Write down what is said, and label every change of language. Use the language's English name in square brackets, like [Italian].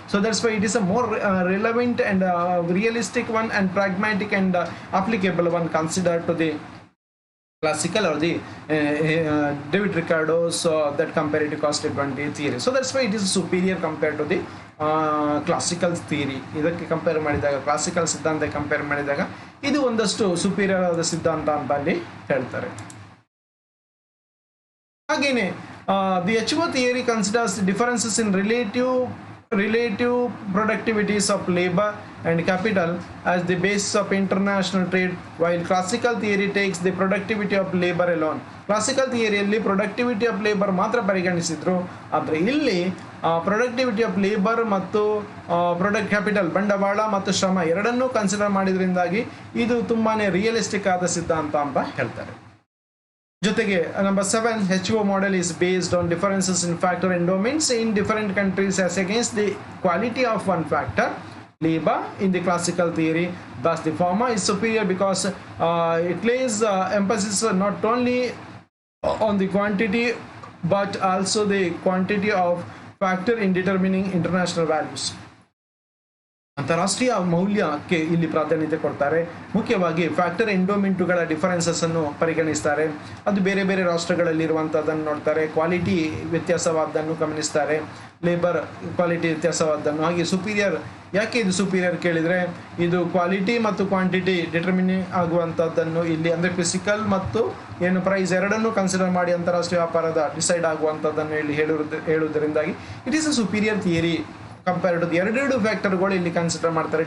[English] So that's why it is a more relevant and realistic one, and pragmatic and applicable one considered to the classical or the David Ricardo's that comparative cost advantage theory. So that's why it is superior compared to the classical theory. [Kannada] ಇದಕ್ಕೆ compare ಮಾಡಿದಾಗ, classical ಸಿದ್ಧಾಂತ compare ಮಾಡಿದಾಗ ಇದು ಒಂದಷ್ಟು superior ಆದ ಸಿದ್ಧಾಂತ ಅಂತ ಅಲ್ಲಿ ಹೇಳ್ತಾರೆ. [English] ಹಾಗೇನೆ the HO theory considers the differences in relative productivities of labor and capital as the basis of international trade, while classical theory takes the productivity of labor alone. Classical theoryಯಲ್ಲಿ productivity of labor ಮಾತ್ರ ಪರಿಗಣಿಸಿದ್ರು, ಆದರೆ ಇಲ್ಲಿ productivity of labor ಮತ್ತು capital, ಬಂಡವಾಳ ಮತ್ತು ಶ್ರಮ ಎರಡನ್ನೂ ಕನ್ಸಿಡರ್ ಮಾಡಿದ್ರಿಂದಾಗಿ ಇದು ತುಂಬಾನೇ ರಿಯಲಿಸ್ಟಿಕ್ ಆದ ಸಿದ್ಧಾಂತ ಅಂತ ಹೇಳ್ತಾರೆ. ಜೊತೆಗೆ number 7, HO model is based on differences in factor endowments in different countries as against the quality of one factor, labor, in the classical theory. Thus the former is superior because it lays emphasis not only on the quantity but also the quantity of factor in determining international values. [Kannada] ಅಂತಾರಾಷ್ಟ್ರೀಯ ಮೌಲ್ಯಕ್ಕೆ ಇಲ್ಲಿ ಪ್ರಾಧಾನ್ಯತೆ ಕೊಡ್ತಾರೆ. ಮುಖ್ಯವಾಗಿ factor ಎಂಡೋಮೆಂಟುಗಳ differences ಅನ್ನು ಪರಿಗಣಿಸ್ತಾರೆ. ಅದು ಬೇರೆ ಬೇರೆ ರಾಷ್ಟ್ರಗಳಲ್ಲಿರುವಂಥದ್ದನ್ನು ನೋಡ್ತಾರೆ. Quality ವ್ಯತ್ಯಾಸವಾದ್ದನ್ನು ಗಮನಿಸ್ತಾರೆ, labour quality ವ್ಯತ್ಯಾಸವಾದ್ದನ್ನು. ಹಾಗೆ ಸುಪೀರಿಯರ್, ಯಾಕೆ ಇದು ಸುಪೀರಿಯರ್ ಕೇಳಿದರೆ, ಇದು ಕ್ವಾಲಿಟಿ ಮತ್ತು ಕ್ವಾಂಟಿಟಿ ಡಿಟರ್ಮಿನಿಂಗ್ ಆಗುವಂಥದ್ದನ್ನು ಇಲ್ಲಿ ಅಂದರೆ ಫಿಸಿಕಲ್ ಮತ್ತು ಏನು ಪ್ರೈಸ್ ಎರಡನ್ನೂ ಕನ್ಸಿಡರ್ ಮಾಡಿ ಅಂತಾರಾಷ್ಟ್ರೀಯ ವ್ಯಾಪಾರದ ಡಿಸೈಡ್ ಆಗುವಂಥದ್ದನ್ನು ಇಲ್ಲಿ ಹೇಳುವುದರಿಂದಾಗಿ [English] it is a superior theory compare to [Kannada] ಎರಡು ಫ್ಯಾಕ್ಟರ್ಗಳು ಇಲ್ಲಿ ಕನ್ಸಿಡರ್ ಮಾಡ್ತಾರೆ.